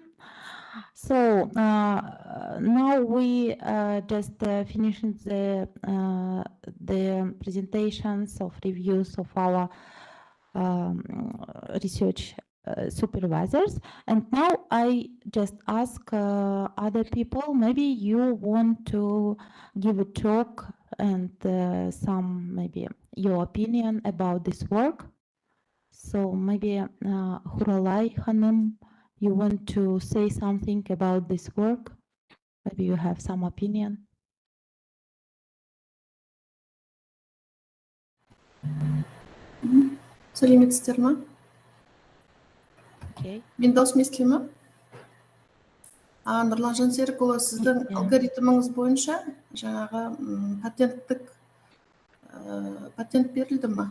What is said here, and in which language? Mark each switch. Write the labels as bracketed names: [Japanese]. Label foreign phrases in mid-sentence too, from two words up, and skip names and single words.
[English] So now we just finishing the presentations of reviews of our research supervisors, and now I just ask other people, maybe you want to give a talk and some maybe your opinion about this work. So maybe Huralay Hanım, you want to say something about this work? Maybe you have some opinion. [Kazakh] Сәлеметсіздер ма? [English] Okay. [Kazakh] Мен даусым естіле ме? Нұрлан Жансерікұлы, сіздің алгоритміңіз бойынша жаңағы патент берілді ма?